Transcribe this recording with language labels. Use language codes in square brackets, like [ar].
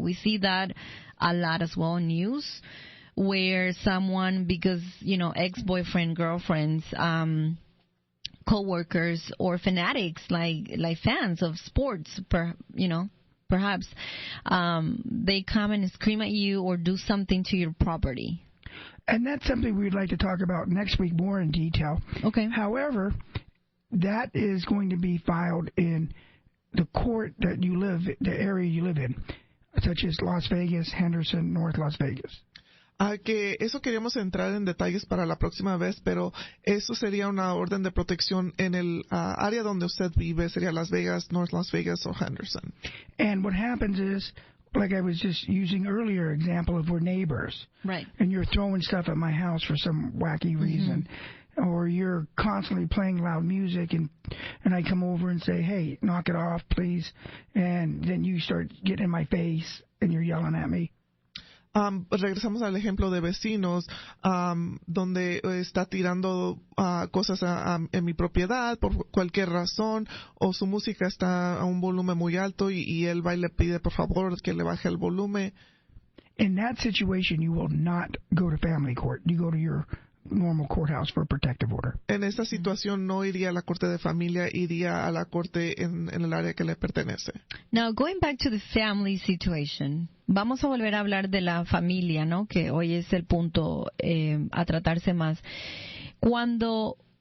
[en] We see that a lot as well in news, where someone, because, ex-boyfriend, girlfriends, co-workers, or fanatics, like fans of sports, perhaps, they come and scream at you or do something to your property. And that's something we'd like to talk about next week more in detail. Okay. However, that is going to be filed in the court that you live, the area you live in, such as Las Vegas, Henderson, North Las Vegas. [es] Que eso queríamos entrar en detalles para la próxima vez, pero eso sería una orden de protección en el área donde usted vive, sería Las Vegas, North Las Vegas o Henderson. [en] And what happens is, like I was just using earlier example of we're neighbors. Right. And you're throwing stuff at my house for some wacky reason. Or you're constantly playing loud music, and I come over and say, hey, knock it off, please. And then you start getting in my face and you're yelling at me. [es] Regresamos al ejemplo de vecinos, donde está tirando cosas en mi propiedad por cualquier razón, o su música está a un volumen muy alto y él va y le pide por favor que le baje el volumen. [en] In that situation, you will not go to family court. You go to your normal courthouse for a protective order. [es] En esa situación no iría a la corte de familia, iría a la corte en el área que le pertenece. [en] Now, going back to the family situation, [es] vamos a volver a hablar de la familia, ¿no? Que hoy es el punto a tratarse más. Cuando